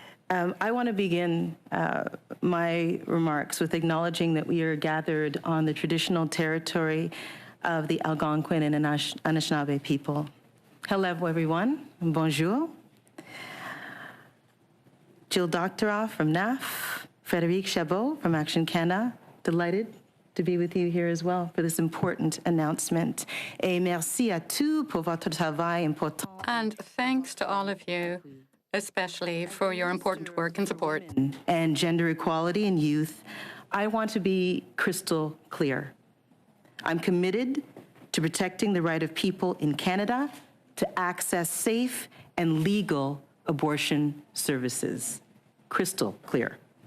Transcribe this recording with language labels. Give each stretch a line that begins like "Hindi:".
English: I want to begin my remarks with acknowledging that we are gathered on the traditional territory of the Algonquin and Anishinaabe people. Hello, everyone.
French: Bonjour.
English: Jill Doctoroff from NAF, Frédéric Chabot from Action Canada. Delighted to be with you here as well for this important announcement.
French: Et merci à tous pour votre travail important.
English: And thanks to all of you, especially for your important work and support. And gender equality in youth. I want to be crystal clear. I'm committed to protecting the right of people in Canada to access safe and legal abortion services. Crystal clear.